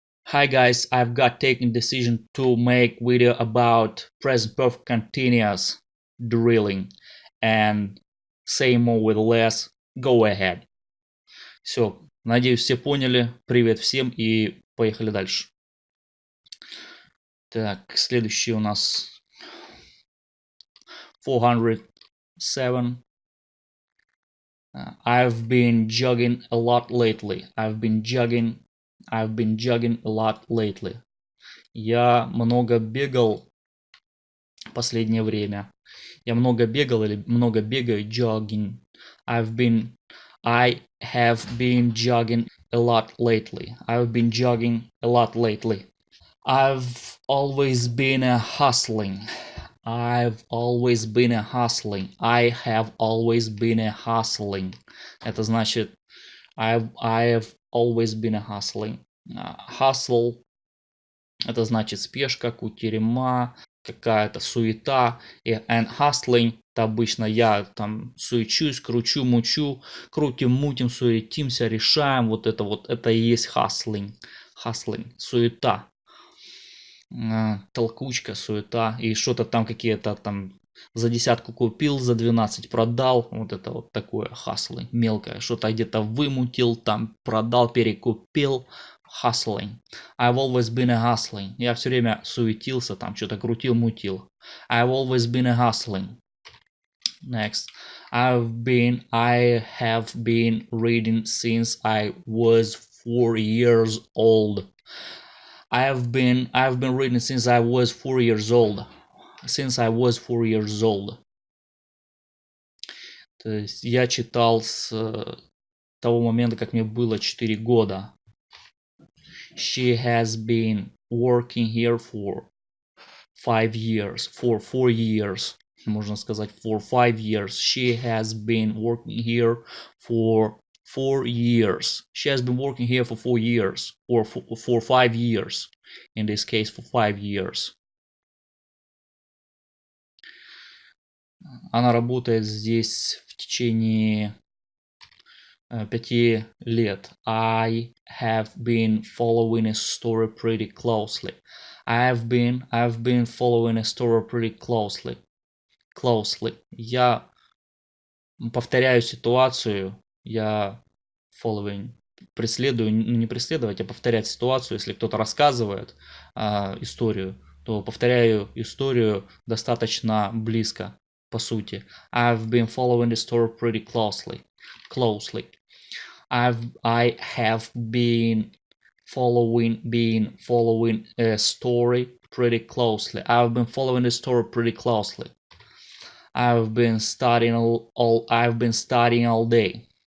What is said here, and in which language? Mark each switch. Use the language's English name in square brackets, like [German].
[English] Hi guys, I've got taken decision to make video about present perfect continuous drilling and say more with less. Go ahead. [Russian] Все, надеюсь, все поняли. Привет всем и поехали дальше. Так, следующий у нас 407. [English] I've been jogging a lot lately. I've been jogging a lot lately. [Russian] Я много бегал в последнее время. Я много бегал или много бегаю. [English] Jogging. I have been jogging a lot lately. I've been jogging a lot lately. I've always been a hustling. I've always been a hustling. I have always been a hustling. [Russian] Это значит [English] I have always been a hustling. [Russian] Hustle это значит спешка, кутерьма, какая-то суета. And hustling это обычно я там суечусь, кручу, мучу, крутим, мутим, суетимся, решаем. Вот это и есть hustling. Hustling, суета. Толкучка, суета. И что-то там какие-то там за 10 купил, за 12 продал. Вот это вот такое hustling, мелкое. Что-то где-то вымутил, там продал, перекупил. [English] Hustling. I've always been a hustling. [Russian] Я все время суетился, там что-то крутил, мутил. [English] I've always been a hustling. Next. I have been reading since I was 4 years old. I've been reading since I was 4 years old. Since I was 4 years old. [Russian] То есть я читал с того момента, как мне было 4 года. [English] She has been working here for 5 years. For 4 years. [Russian] Можно сказать [English] for 5 years. She has been working here for 4 years. She has been working here for 4 years. Or for 5 years. In this case, for 5 years. [Russian] Она работает здесь в течение 5 лет. [English] I have been following a story pretty closely. I've been following a story pretty closely. [Russian] Я повторяю ситуацию. Я following преследую, не преследовать, а повторять ситуацию. Если кто-то рассказывает историю, то повторяю историю достаточно близко, по сути. [English] I've been following the story pretty closely. I have been following a story pretty closely. I've been following the story pretty closely. I've been studying all day.